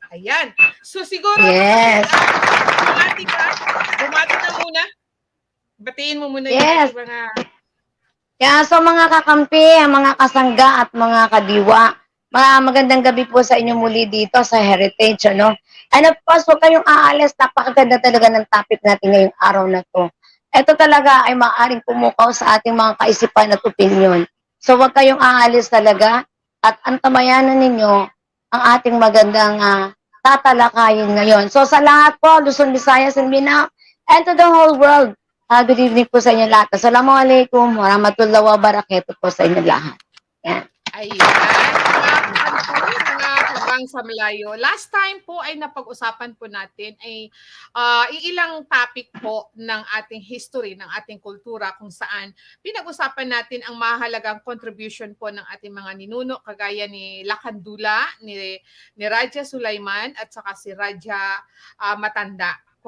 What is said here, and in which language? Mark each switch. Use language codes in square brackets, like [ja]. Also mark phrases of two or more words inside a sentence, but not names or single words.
[tl] Ayan. So siguro, [en] yes. [tl] Bumati na muna. Batiin mo muna [en] yes. [tl] Yung mga... Yeah, so mga kakampi, mga kasangga at mga kadiwa, magandang gabi po sa inyo muli dito sa Heritage, ano? [en] And of course, [tl] huwag kayong aalis, napakaganda talaga ng topic natin ngayong araw na to. Ito talaga ay maaaring pumukaw sa ating mga kaisipan at opinion. So huwag kayong aalis talaga at antamayanan ninyo ang ating magandang tatalakayin ngayon. So sa lahat po, Luzon, Visayas, [en] and Mindanao, and to the whole world, good evening [tl] po sa inyo lahat. [ar] السلام عليكم ورحمة الله وبركاته [tl] po sa inyo lahat. Yan. Ayan. Mga kabangsa Melayu. Last time po ay napag-usapan po natin ay iilang topic po ng ating history, ng ating kultura kung saan pinag-usapan natin ang mahalagang contribution po ng ating mga ninuno kagaya ni Lakandula, ni Raja Sulaiman at saka si Raja Matanda.